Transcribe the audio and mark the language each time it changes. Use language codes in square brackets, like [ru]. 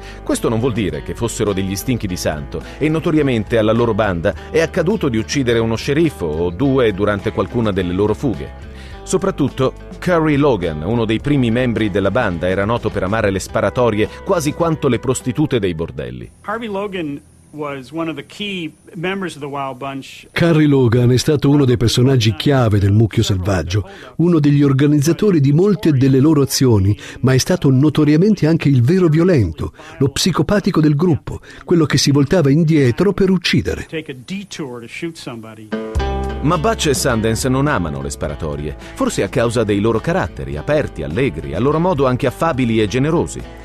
[it] Questo non vuol dire che fossero degli stinchi di santo e notoriamente alla loro banda è accaduto di uccidere uno sceriffo o due durante qualcuna delle loro fughe. Soprattutto Curry Logan, uno dei primi membri della banda, era noto per amare le sparatorie quasi quanto le prostitute dei bordelli. [en] Harvey Logan was one of the key members of the Wild Bunch. [it] Curry Logan è stato uno dei personaggi chiave del Mucchio Selvaggio, uno degli organizzatori di molte delle loro azioni, ma è stato notoriamente anche il vero violento, lo psicopatico del gruppo, quello che si voltava indietro per uccidere. Ma Butch e Sundance non amano le sparatorie, forse a causa dei loro caratteri, aperti, allegri, a loro modo anche affabili e generosi.